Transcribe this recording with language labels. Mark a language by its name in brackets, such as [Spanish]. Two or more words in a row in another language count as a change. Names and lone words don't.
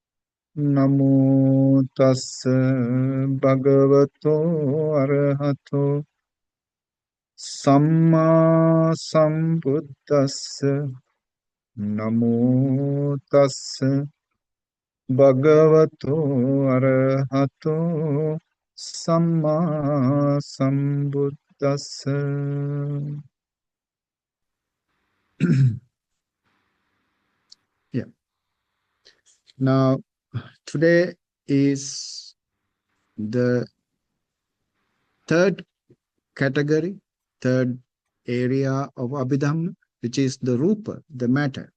[Pali] Namo tassa bhagavato arahato samma sambuddhassa. Namo tassa bhagavato arahato samma sambuddhassa. [English] Yeah. Now, today is the third category, third area of Abhidhamma, which is the Rupa, the matter.